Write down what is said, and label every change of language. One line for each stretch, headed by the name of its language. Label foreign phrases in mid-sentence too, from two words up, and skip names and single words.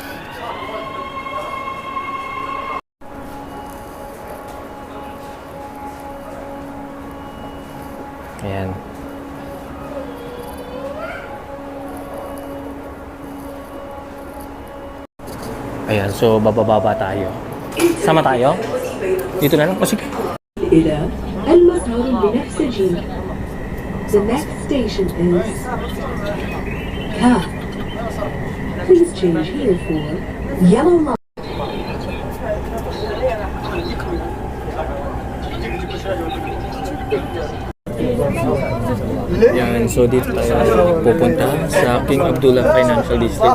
Filipino: Ayan. Ayan, so bababa tayo. Sama tayo? Dito na lang. O sige.
Arabic: إلى المطار البنفسجي.
English: The next station is Ka. Please change here for Yellow Line.
Filipino: Yan, so dito tayo pupunta sa King Abdullah Financial District.